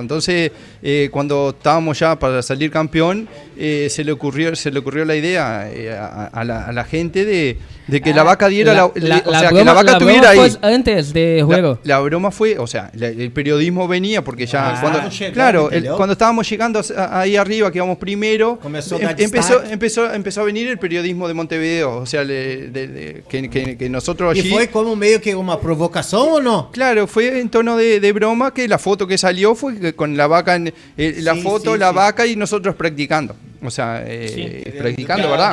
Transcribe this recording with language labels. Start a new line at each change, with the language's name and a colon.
Spanish: Entonces cuando estábamos ya para salir campeón, se le ocurrió la idea a la gente de que la vaca diera, que la vaca tuviera ahí. Fue antes de juego. La broma fue, o sea, el periodismo venía porque ya llegando, cuando estábamos llegando ahí arriba, que íbamos primero, Comenzó a dar destaque. empezó a venir el periodismo de Montevideo, o sea, que nosotros
Portuguese: E
Spanish: allí...
Portuguese: foi como meio que uma provocação ou não?
Spanish: Claro, fue en tono de broma que la foto que salió fue con la vaca, la Sí, foto, sí, la sí. vaca y nosotros practicando. o sea, practicando, ¿verdad?